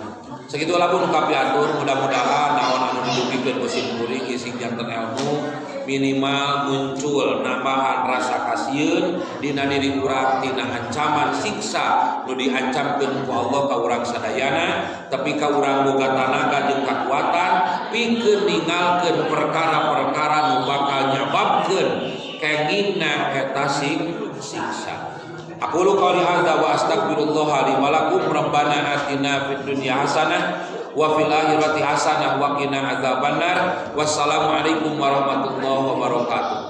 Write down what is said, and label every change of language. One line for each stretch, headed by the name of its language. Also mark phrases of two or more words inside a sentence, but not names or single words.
Sundanese: Sakitu lamun nu kapiatur mudah-mudahan naon anu didugikeun ku simkuring ising janten ilmu minimal muncul nambahan rasa kasieun dina diri urang tina ancaman siksa nu diancamkeun ku Allah ka urang sadayana tapi ka urang boga tanaga jeung kakuatan pikeun ninggalkeun perkara-perkara nu bakal nyababkeun kengingna eta siksa.
Arabic: أقول قولي هذا وأستغفر الله لي ولكم ربنا آتنا في الدنيا حسنة وفي الآخرة حسنة وقنا عذاب النار. والسلام عليكم ورحمة الله وبركاته.